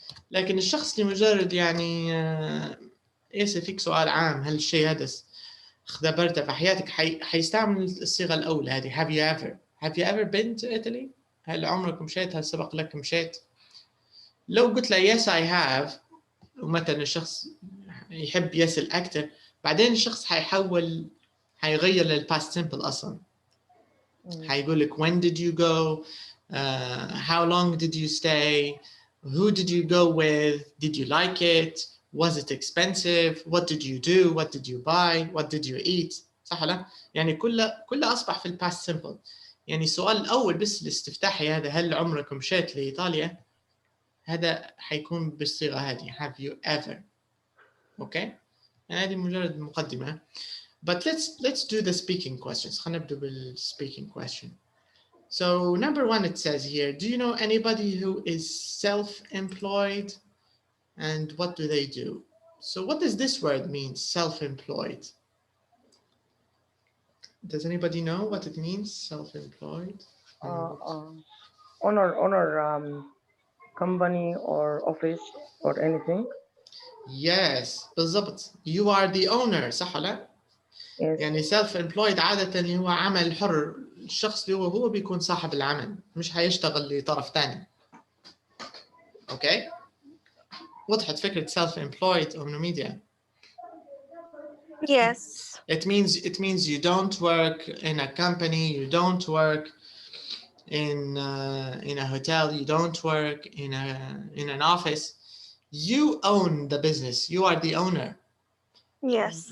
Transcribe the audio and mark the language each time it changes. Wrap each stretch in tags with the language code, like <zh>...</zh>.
<ar>لكن الشخص اللي مجرد يعني يسأل فيك سؤال عام، هل الشيء هذا اختبرته في حياتك، حيستعمل الصيغة الأولى هذه</ar> <en>have you ever been to Italy،</en> <ar>هل عمرك مشيت، هل سبق لك مشيت. لو قلت له</ar> <en>yes I have،</en> <ar>ومثلا الشخص يحب يسأل أكثر، بعدين الشخص حيغير للpast simple أصلا. حيقول لك</ar> <en>when did you go، how long did you stay، who did you go with, did you like it, was it expensive, what did you do, what did you buy, what did you eat.</en> <ar>صح ولا؟ يعني كله أصبح في الpast simple. يعني السؤال الأول بس الاستفتاحي هذا هل عمرك مشيت لإيطاليا، هذا حيكون بالصيغة هذه</ar> <en>have you ever.</en> <ar>أوكي؟ يعني هذه مجرد مقدمة.</ar> <en>But let's do the speaking questions.</en> <ar>خلينا نبدأ بالspeaking question.</ar> <en>So number one, it says here, do you know anybody who is self-employed, and what do they do? So what does this word mean, self-employed? Does anybody know what it means, self-employed? Owner company or office or anything. Yes,</en> <ar>بالضبط.</ar> <en>You are the owner،</en> <ar>صح ولا؟</ar> <en>Yes.</en> <ar>يعني self-employed عادة اللي هو عمل حر، الشخص اللي هو بيكون صاحب العمل، مش هيشتغل لطرف ثاني. أوكي؟ وضحت فكرة self-employed أم ميديا؟</ar> <en>Yes. It means you don't work in a company, you don't work in a hotel, you don't work in an office. You own the business. You are the owner. Yes.</en>